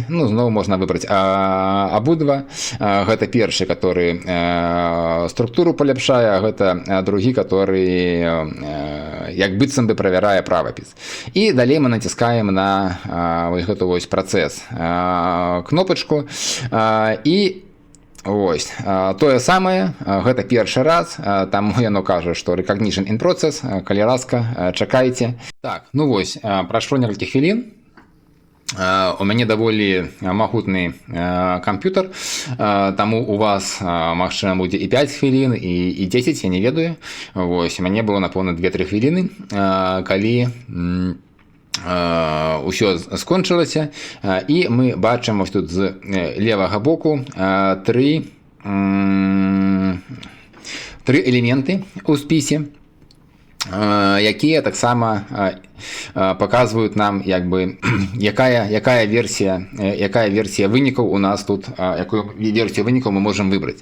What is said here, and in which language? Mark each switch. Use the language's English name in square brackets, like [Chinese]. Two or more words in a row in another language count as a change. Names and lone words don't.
[Belarusian] Ну, зноў можна выбраць абодва. Гэта першы, который структуру паляпшае, а гэта другі, который як быццам бы правярае правапіс. І далей мы націскаем на вось гэту вось працэс кнопачку, і вось, тое самае, гэта першы раз, таму яно кажа, што [English] recognition in process, [Belarusian] калі ласка, чакайце. Так, ну вось, прайшло некалькі хвілін. У мяне даволі магутны камп'ютар, таму у вас, магчыма, будзе і 5 хвілін, і 10, я не ведаю. Вось, у мяне было, напэўна, 2-3 хвіліны, калі ўсё скончылася, і мы бачым ось тут з левага боку тры элементы ў спісе, якія таксама показваюць нам, як бы, якая версія вынікаў у нас тут, якую версію вынікаў мы можам выбраць.